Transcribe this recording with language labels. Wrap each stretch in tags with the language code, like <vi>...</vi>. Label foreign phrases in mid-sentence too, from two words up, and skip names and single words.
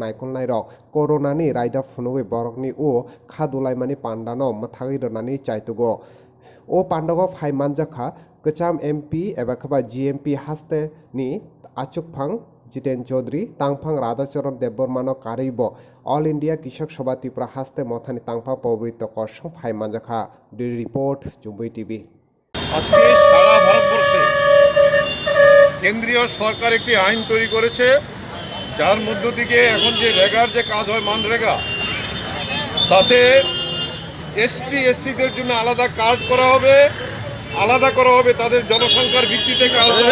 <trp>naikol nairok coronani raida phunugui borokni o khadulaimani pandano mathagi ronani chaitugo o pandago phai manjakha kacham MP eba khaba GMP haste ni achukphang Jiten Chaudhary tangphang Radhacharan Debbarmano karibo All India Kishak Sabha Tripura haste mothani tangpha pawrito korsong phai manjakha report Jumbai TV</trp> <bn>আজকে সারা ভারতবর্ষে কেন্দ্রীয় সরকার একটি আইন তৈরি করেছে যার মধ্য থেকে এখন যে রেগার যে কাজ হয় মানরেগা তাতে এসটি এসসিদের জন্য আলাদা কার্ড করা হবে আলাদা করা হবে তাদের জনসংখ্যার ভিত্তিতে কাজ</bn>